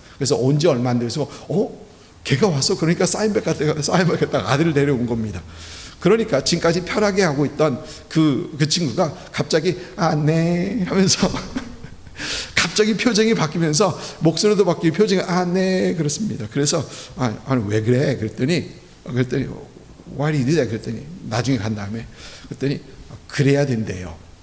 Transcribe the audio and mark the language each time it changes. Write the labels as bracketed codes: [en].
[ko] 그래서 온 지 얼마 안 돼서 걔가 와서 그러니까 사인 받겠다고 아들을 데려온 겁니다. 그러니까 지금까지 편하게 하고 있던 그 친구가 갑자기 네 하면서 갑자기 표정이 바뀌면서 목소리도 바뀌고 표정이 네 그렇습니다. 그래서 아니 왜 그래? 그랬더니 [en] why did you do that? [ko] 그랬더니 나중에 간 다음에 그랬더니 그래야 된대요.